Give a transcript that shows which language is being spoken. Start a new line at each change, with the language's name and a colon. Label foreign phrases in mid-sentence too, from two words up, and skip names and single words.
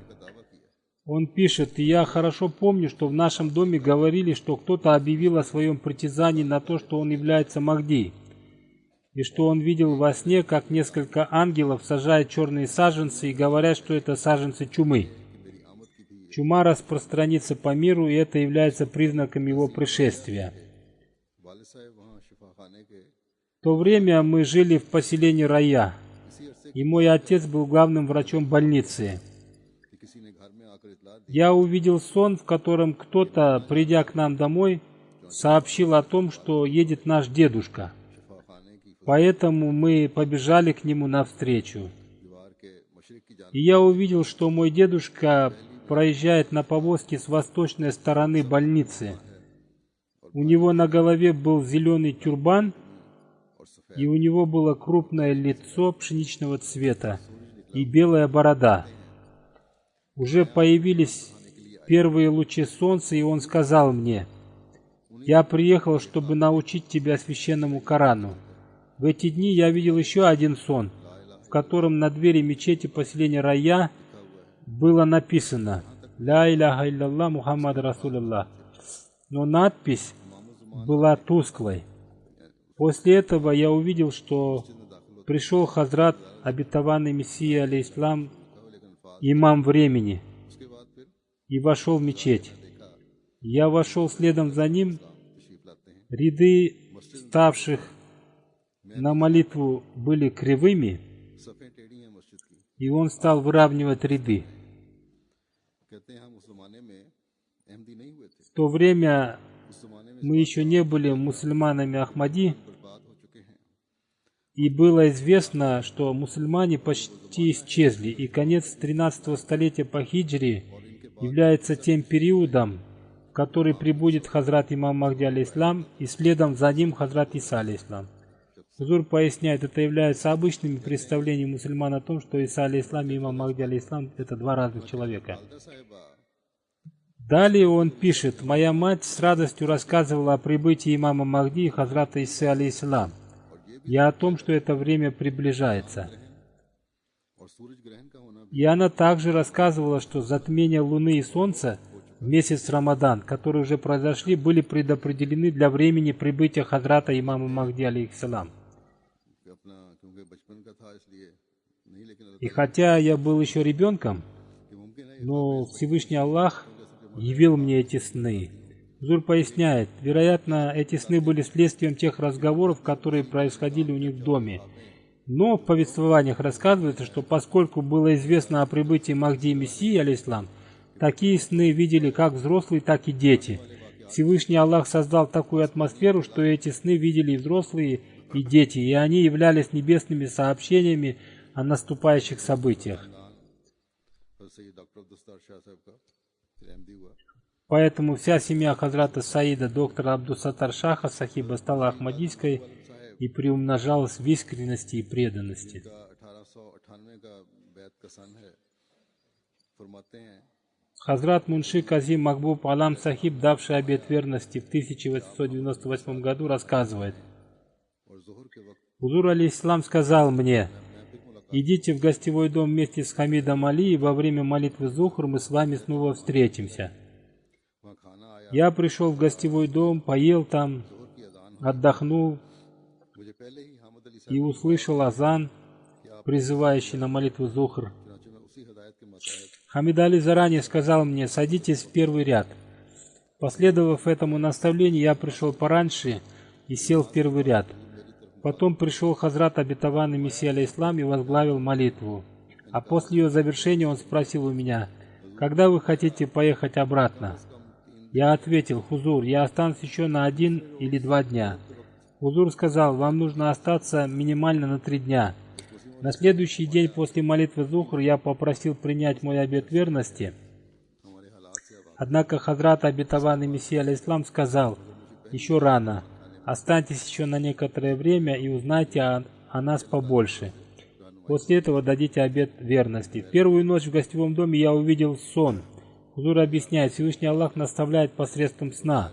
Russian: Он пишет: и я хорошо помню, что в нашем доме говорили, что кто-то объявил о своем притязании на то, что он является Махди, и что он видел во сне, как несколько ангелов сажают черные саженцы и говорят, что это саженцы чумы. Чума распространится по миру, и это является признаком его пришествия.
Urdu: والد صاحب وہاں شفاخانے کے
Russian: В то время мы жили в поселении Рая, и мой отец был главным врачом больницы.
Urdu: کہ کسی نے گھر میں آکر اطلاع دی
Russian: Я увидел сон, в котором кто-то, придя к нам домой, сообщил о том, что едет наш дедушка.
Urdu: شفاخانے کی
Russian: Поэтому мы побежали к нему навстречу.
Urdu: دیوار کے مشرق کی جانب
Russian: И я увидел, что мой дедушка проезжает на повозке с восточной стороны больницы. У него на голове был зеленый тюрбан,
Urdu: اور سفید
Russian: и у него было крупное лицо пшеничного цвета и белая борода. Уже появились первые лучи солнца, и он сказал мне: «Я приехал, чтобы научить тебя священному Корану». В эти дни я видел еще один сон, в котором на двери мечети поселения Рая было написано
Arabic: «لا إله إلا الله محمد رسول الله»,
Russian: но надпись была тусклой. После этого я увидел, что пришел Хазрат обетованный Мессия, алейхиссалам, имам времени,
Urdu: اس کے بعد پھر
Russian: и вошел в мечеть. Я вошел следом за ним.
Urdu: تشریف لاتے ہیں
Russian: Ряды ставших на молитву были кривыми,
Urdu: صفیں ٹیڑھی ہیں مسجد کی
Russian: и он стал выравнивать ряды.
Urdu: کہتے ہیں ہم اس زمانے میں احمدی نہیں ہوئے تھے
Russian: В то время
Urdu: اس زمانے میں
Russian: мы еще не были мусульманами Ахмади,
Urdu: برباد ہو چکے ہیں
Russian: и было известно, что мусульмане почти исчезли, и конец 13 столетия по хиджре является тем периодом, в который прибудет Хазрат имам Махди алейхиссалам, и следом за ним Хазрат Иса алейхиссалам. Хузур поясняет, это является обычными представлениями мусульман о том, что Иса алейхиссалам и имам Махди алейхиссалам это два разных человека.
Urdu: والدہ صاحبہ
Russian: Далее он пишет: «Моя мать с радостью рассказывала о прибытии имама Махди и Хазрата Исы алейхиссалам, и о том, что это время приближается.
Urdu: اور سورج گرہن کا ہونا بھی
Russian: И она также рассказывала, что затмение Луны и Солнца в месяц Рамадан, которые уже произошли, были предопределены для времени прибытия Хазрата имама Махди алейхиссалам.
Urdu: اپنا کیونکہ بچپن کا تھا اس لیے نہیں لیکن
Russian: И хотя я был еще ребенком,
Urdu: کہ ممکن ہے
Russian: но Всевышний Аллах явил мне эти сны». Зур поясняет, вероятно, эти сны были следствием тех разговоров, которые происходили у них в доме. Но в повествованиях рассказывается, что поскольку было известно о прибытии Махди и Мессии, алейхиссалам, такие сны видели как взрослые, так и дети. Всевышний Аллах создал такую атмосферу, что эти сны видели и взрослые, и дети, и они являлись небесными сообщениями о наступающих событиях.
Urdu: سید ڈاکٹر عبدالستار شاہ صاحب کا پھر احمدی ہوا
Russian: Поэтому вся семья Хазрата Саида, доктора Абдусаттар Шаха Сахиба, стала ахмадийской и приумножалась в искренности и преданности.
Urdu: کا 1898 کا بیعت کا سن ہے فرماتے ہیں
Russian: Хазрат Мунши Казим Махбуб Алам Сахиб, давший обет верности в 1898 году, рассказывает:
Urdu: اور ظہر کے وقت
Russian: Хузур алейхиссалам сказал мне: идите в гостевой дом вместе с Хамидом Али, и во время молитвы Зухр мы с вами снова встретимся.
Urdu: وہاں کھانا آیا,
Russian: Я пришел в гостевой дом, поел там,
Urdu: ظہر کی اذان,
Russian: отдохнул
Urdu: مجھے پہلے ہی حامد علی
Russian: и
Urdu: साहब
Russian: услышал азан, призывающий на молитву Зухр.
Urdu: چنانچہ میں اسی ہدایت کے مطابق
Russian: Хамид Али заранее сказал мне: садитесь в первый ряд. Последовав этому наставлению, я пришел пораньше и сел в первый ряд. Потом пришел Хазрат обетованный Мессия алейхиссалам и возглавил молитву. А после ее завершения он спросил у меня: когда вы хотите поехать обратно? Я ответил: Хузур, я останусь еще на 1 или 2 дня. Хузур сказал: вам нужно остаться минимально на 3 дня. На следующий день после молитвы Зухр я попросил принять мой обет верности.
Urdu: ہمارے حالات سے اب
Russian: Однако Хазрат обетованный Мессия алейхиссалам сказал: еще рано, останьтесь еще на некоторое время и узнайте о нас побольше. После этого дадите обет верности. В первую ночь в гостевом доме я увидел сон. Хузур объясняет: Всевышний Аллах наставляет посредством сна.